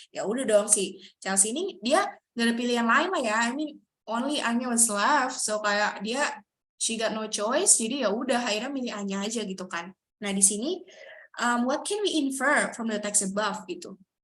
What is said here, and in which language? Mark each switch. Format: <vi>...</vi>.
<id>Ya udah dong si Chelsea ini dia gak ada pilihan lain lah ya.</id> <en>I mean only Anya was left. So</en> <id>kayak dia</id> <en>she got no choice.</en> <id>Jadi ya udah akhirnya milih Anya aja gitu kan. Nah, di sini</id> <en>what can we infer from the text above</en> <id>gitu.</id>